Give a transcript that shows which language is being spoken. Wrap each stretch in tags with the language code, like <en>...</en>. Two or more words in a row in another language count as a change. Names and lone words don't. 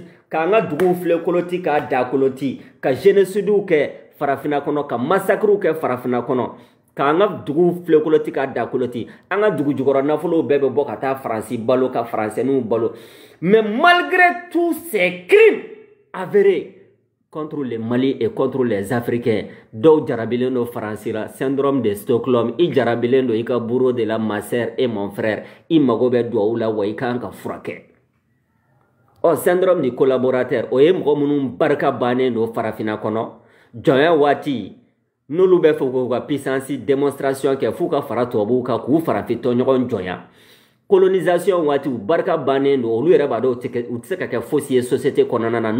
<bm>K'an ka duguw filɛ koloti k'a da koloti ka génocidew kɛ farafina kɔnɔ ka massacrew kɛ farafina kɔnɔ k'an ka duguw filɛ koloti k'a da koloti an ka dugu jukɔrɔ nafolow bɛɛ bɛ bɔ ka taa Faransi balo ka Faransɛniw balo</bm> <fr>mais malgré tous ces crimes avérés contre les Mali et contre les Africains</fr> <bm>dɔw jarabilen do Faransi la</bm> <fr>syndrome de Stockholm</fr> <bm>i jarabilen do i ka</bm> <fr>bourreau de la ma sœur et mon frère</fr> <bm>i mago bɛ duwawu la wa i kan ka furakɛ</bm> <fr>syndrome du collaborateur</fr> <bm>o ye mɔgɔ minnu barika bannen do farafina kɔnɔ jɔnya waati n'olu bɛ fɛ k'u ka puissance démonstration kɛ f'u ka fara tubabuw kan k'u farafintɔɲɔgɔn jɔnya colonisation waati u barika bannen do olu yɛrɛ b'a dɔn u tɛ se ka kɛ fosi ye société kɔnɔna na</bm>